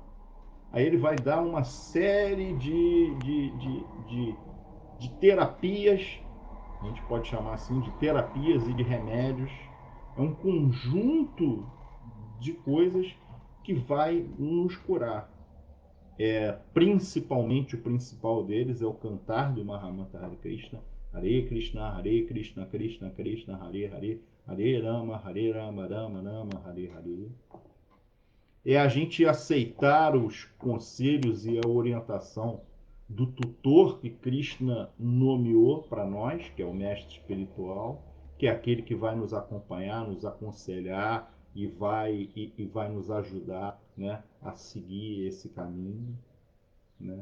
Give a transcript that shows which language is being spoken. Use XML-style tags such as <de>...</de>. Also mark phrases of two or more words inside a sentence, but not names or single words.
<pt>Aí ele vai dar uma série de terapias, a gente pode chamar assim de terapias e de remédios. É um conjunto de coisas que vai nos curar. Principalmente o principal deles é o cantar do Mahamantra Hare Krishna.</pt> <sa>हरे कृष्ण कृष्ण कृष्ण हरे हरे हरे राम राम राम हरे हरे.</sa> <pt>É a gente aceitar os conselhos e a orientação do tutor que Krishna nomeou para nós, que é o mestre espiritual, que é aquele que vai nos acompanhar, nos aconselhar e vai nos ajudar, né, a seguir esse caminho, né?</pt>